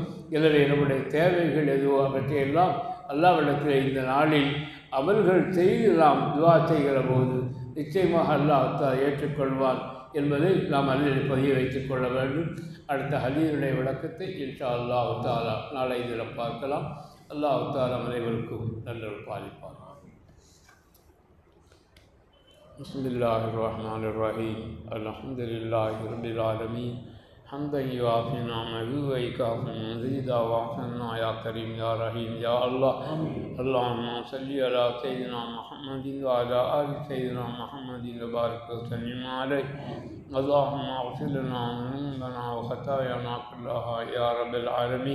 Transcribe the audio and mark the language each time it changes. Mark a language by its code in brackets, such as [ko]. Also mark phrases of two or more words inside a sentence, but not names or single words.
[ta] எனவே நம்முடைய தேவைகள் எதுவோ அவற்றையெல்லாம் அல்லாஹ்விடத்தில் இந்த நாளில் அமல்கள் செய்து நாம் துவா செய்கிற போது நிச்சயமாக அல்லாஹ் ஏற்றுக்கொள்வான் என்பதை நாம் அதில் பதிய வைத்துக் கொள்ள வேண்டும். அடுத்த ஹதீஸுடைய விளக்கத்தை [ar] إن شاء الله تعالى [ta] நாளை தினம் பார்க்கலாம். [ar] الله تعالى [ta] அனைவருக்கும் நல்லொரு பாலிப்பார். [ar] بسم الله الرحمن الرحيم. الحمد لله رب العالمين. حمدا يوافي نعمه ويكافئ مزيدا واغفرنا يا كريم يا رحيم يا الله. اللهم صل على سيدنا محمد وعلى آل سيدنا محمد وبارك وسلم عليه. اللهم اغفر لنا ذنوبنا وخطايانا كلها يا رب العالمين.